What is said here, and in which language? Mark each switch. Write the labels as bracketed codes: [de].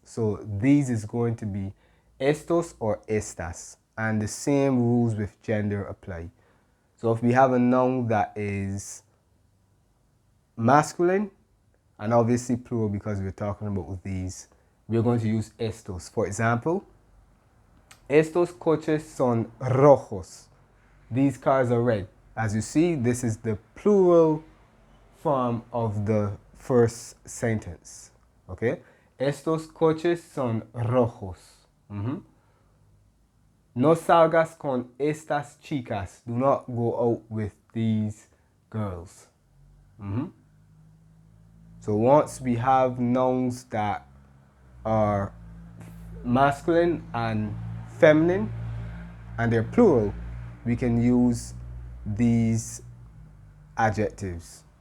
[en] So these is going to be estos or estas. And the same rules with gender apply. So if we have a noun that is masculine, and obviously plural because we're talking about these, we're going to use estos. [es] For example, estos coches son rojos. [en] These cars are red. As you see, this is the plural form of the first sentence. [es] Okay? Estos coches son rojos. No salgas con estas chicas. [en] Do not go out with these girls. So once we have nouns that are masculine and feminine and they're plural, we can use these adjectives.